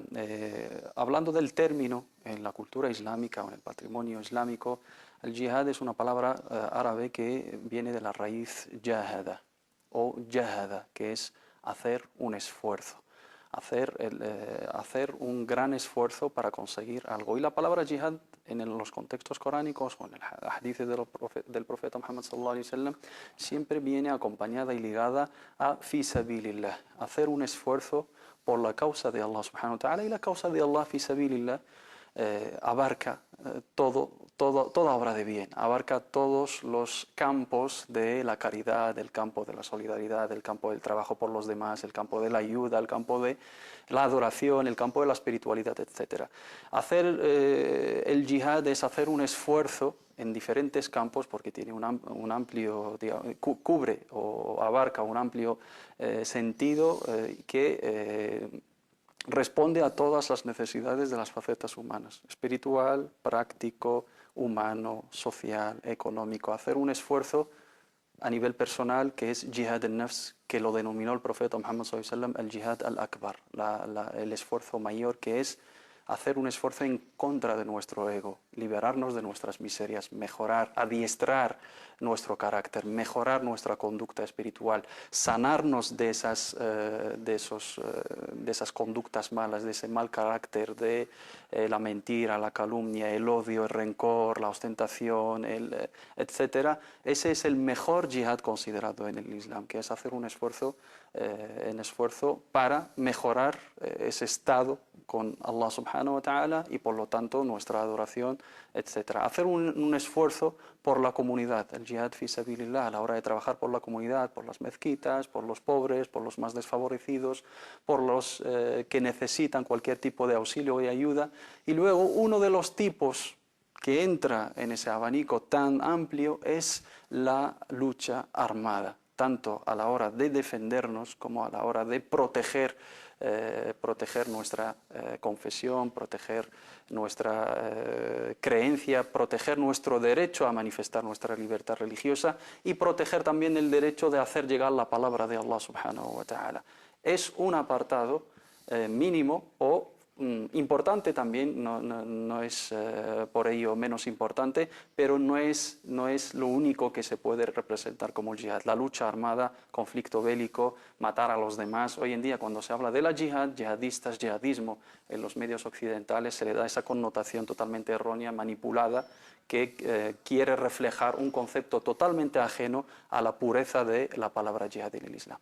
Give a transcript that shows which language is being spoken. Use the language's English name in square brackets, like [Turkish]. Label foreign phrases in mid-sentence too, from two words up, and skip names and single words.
[Spanish] Hablando del término en la cultura islámica o en el patrimonio islámico, el yihad es una palabra árabe que viene de la raíz jahada o jahada, que es hacer un esfuerzo, hacer un gran esfuerzo para conseguir algo. Y la palabra yihad en los contextos coránicos o en el hadith del profeta Muhammad [Arabic] صلى الله عليه وسلم [Spanish] siempre viene acompañada y ligada a [Arabic] في سبيل الله, [Spanish] hacer un esfuerzo por la causa de Allah [Arabic] سبحانه وتعالى, [Spanish] y la causa de Allah [Arabic] في سبيل الله [Spanish] abarca toda obra de bien, abarca todos los campos de la caridad, el campo de la solidaridad, el campo del trabajo por los demás, el campo de la ayuda, el campo de la adoración, el campo de la espiritualidad, etc. Hacer el yihad es hacer un esfuerzo en diferentes campos, porque tiene un amplio, digamos, cubre o abarca un amplio sentido que responde a todas las necesidades de las facetas humanas: espiritual, práctico, humano, social, económico. Hacer un esfuerzo a nivel personal, que es [Arabic] جهاد النفس, [Spanish] que lo denominó el profeta Muhammad [Arabic] صلى الله عليه وسلم [Spanish] el [Arabic] جهاد الأكبر, [Spanish] el esfuerzo mayor, que es hacer un esfuerzo en contra de nuestro ego, liberarnos de nuestras miserias, mejorar, adiestrar nuestro carácter, mejorar nuestra conducta espiritual, sanarnos de esas conductas malas, de ese mal carácter, de la mentira, la calumnia, el odio, el rencor, la ostentación, etc. Ese es el mejor yihad considerado en el Islam, que es hacer un esfuerzo para mejorar ese estado con Allah [Arabic] سبحانه وتعالى [Spanish] y por lo tanto nuestra adoración, etc. Hacer un esfuerzo por la comunidad, el [Arabic] جهاد في سبيل الله, [Spanish] a la hora de trabajar por la comunidad, por las mezquitas, por los pobres, por los más desfavorecidos, por los que necesitan cualquier tipo de auxilio y ayuda. Y luego uno de los tipos que entra en ese abanico tan amplio es la lucha armada, tanto a la hora de defendernos como a la hora de proteger nuestra confesión, proteger nuestra creencia, proteger nuestro derecho a manifestar nuestra libertad religiosa y proteger también el derecho de hacer llegar la palabra de Allah [Arabic] سبحانه وتعالى. [Spanish] Es un apartado mínimo o importante también, no es por ello menos importante, pero no es lo único que se puede representar como el yihad. La lucha armada, conflicto bélico, matar a los demás. Hoy en día, cuando se habla de la yihad, yihadistas, yihadismo, en los medios occidentales se le da esa connotación totalmente errónea, manipulada, que quiere reflejar un concepto totalmente ajeno a la pureza de la palabra yihad en el Islam.